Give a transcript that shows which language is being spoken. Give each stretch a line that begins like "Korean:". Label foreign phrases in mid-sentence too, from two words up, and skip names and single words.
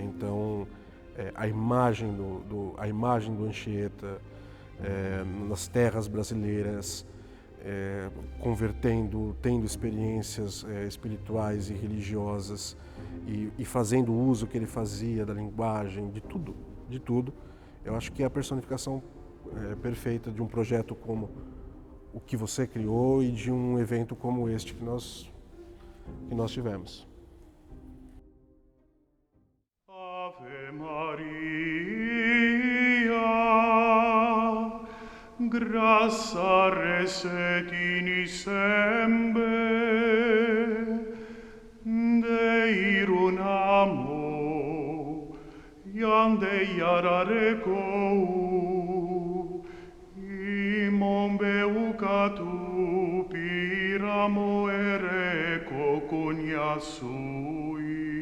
Portuguese: Então, a imagem do Anchieta nas terras brasileiras, convertendo, tendo experiências espirituais e religiosas e fazendo o uso que ele fazia da linguagem, de tudo, eu acho que é a personificação perfeita de um projeto como o que você criou e de um evento como este que nós tivemos.
Tupí: Ave Maria, grassa resetini sembe, deirun amo, iande iarareco, imon beucatu piramo ereco cunia sui.